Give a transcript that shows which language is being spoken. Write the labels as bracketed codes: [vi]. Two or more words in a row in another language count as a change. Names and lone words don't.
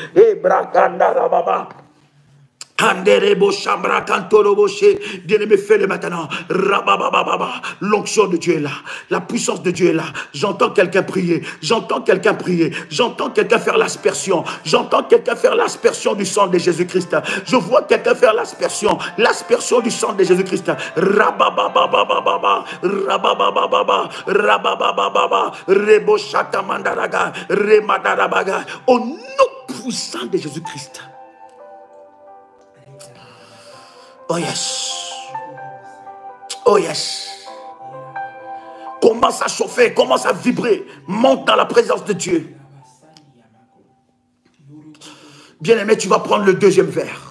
[fr] Bien-aimé, fais-le maintenant. L'onction de Dieu est là. La puissance de Dieu est là. J'entends quelqu'un prier. J'entends quelqu'un prier. J'entends quelqu'un faire l'aspersion. J'entends quelqu'un faire l'aspersion du sang de Jésus-Christ. Je vois quelqu'un faire l'aspersion. L'aspersion du sang de Jésus-Christ. Rababababababa. Rabababababa. Rabababababa. Rebochatamandaraga. Remadarabaga. Au nom puissant de Jésus-Christ. [en] Oh yes. Oh yes. [fr] Commence à chauffer, commence à vibrer. Monte dans la présence de Dieu. Bien-aimé, tu vas prendre le deuxième verre.